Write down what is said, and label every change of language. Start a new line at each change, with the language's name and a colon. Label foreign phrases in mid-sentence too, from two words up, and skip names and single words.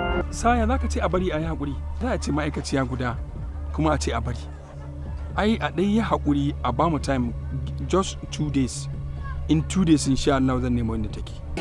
Hausa: Saya, za ka ce a bari a yi haƙuri. Za a ce ma'aikaciya guda, kuma a ce a bari. Ai, a ɗan yi haƙuri, a ba mu time,
English: just two days. In two days,
Arabic: إن شاء الله,
Hausa: zan nemo inda take.